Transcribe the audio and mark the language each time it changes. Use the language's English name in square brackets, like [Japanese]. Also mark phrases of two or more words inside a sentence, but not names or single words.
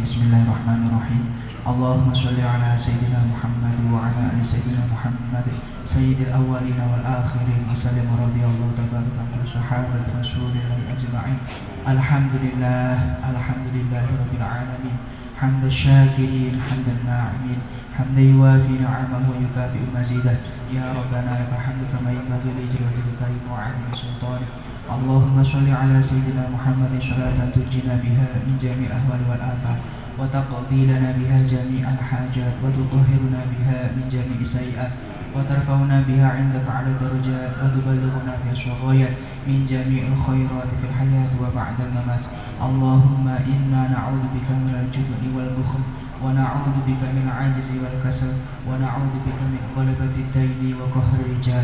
[Arabic] بسم الله الرحمن الرحيم. اللهم صل على سيدنا محمد وعلى آل سيدنا محمد سيد الأولين والآخرين وسلم رضي الله تبارك عن صحابة رسول الله أجمعين. الحمد لله رب العالمين حمد الشاكرين حمد الناعمين حمدا يوافي نعمه ويكافئ مزيده. يا ربنا لك الحمد كما ينبغي لجلال وعظيم سلطانك. اللهم صل على سيدنا محمد صلاة تنجينا بها من جميع الأهوال والآفات وتقضي لنا بها جميع الحاجات وتطهرنا بها من جميع السيئات وترفعنا بها عندك على الدرجات وتبلغنا بها الشغايات من جميع الخيرات في الحياة وبعد الممات. اللهم إنا نعوذ بك من الجبن والبخل ونعوذ بك من العجز والكسل ونعوذ بك من غلبة الدين وقهر الرجال.